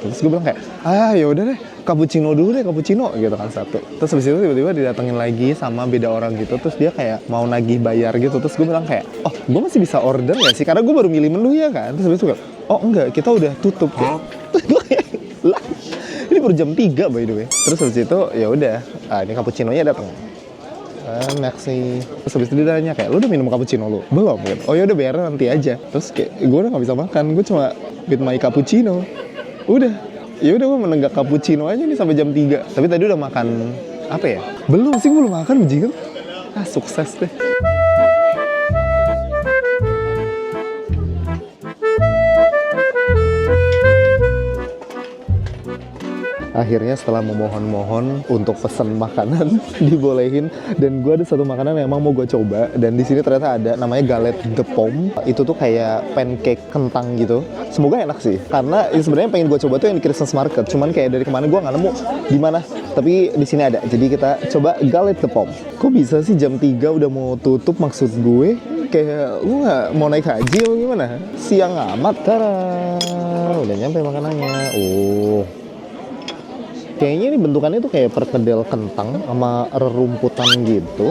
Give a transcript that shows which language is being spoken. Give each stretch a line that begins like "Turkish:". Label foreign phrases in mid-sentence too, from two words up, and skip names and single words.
Indonesian: Terus gue bilang kayak ya udah deh cappuccino dulu deh, cappuccino gitu kan satu. Terus habis itu tiba-tiba didatengin lagi sama beda orang gitu. Terus dia kayak mau nagih bayar gitu. Terus gue bilang kayak gue masih bisa order nggak sih, karena gue baru milih menu ya kan. Terus habis itu enggak, kita udah tutup ya. Lah, ini baru jam 3
English: by the way.
Indonesian: Terus habis itu ya udah, ini cappuccino-nya datang. Merci. Terus habis itu dia nanya kayak, lu udah minum cappuccino lu? Belum kan? Oh ya udah bayar nanti aja. Terus kayak gue udah nggak bisa makan, gue cuma
English: with my cappuccino.
Indonesian: Udah, ya udah gue menenggak cappuccino aja nih sampai jam 3. Tapi tadi udah makan apa ya? Belum sih, gue belum makan bajingan. Sukses deh. Akhirnya setelah memohon-mohon untuk pesen makanan dibolehin, dan gue ada satu makanan yang emang mau gue coba, dan di sini ternyata ada namanya
French: galette de pomme.
Indonesian: Itu tuh kayak pancake kentang gitu. Semoga enak sih, karena sebenarnya pengen gue coba tuh yang di Christmas Market, cuman kayak dari kemana gue nggak nemu di mana. Tapi di sini ada, jadi kita coba
French: galette de pomme.
Indonesian: Kok bisa sih jam 3 udah mau tutup? Maksud gue kayak lu nggak mau naik haji atau gimana? Siang amat. Tara, udah nyampe makanannya. Kayaknya ini bentukannya tuh kayak perkedel kentang sama rerumputan gitu.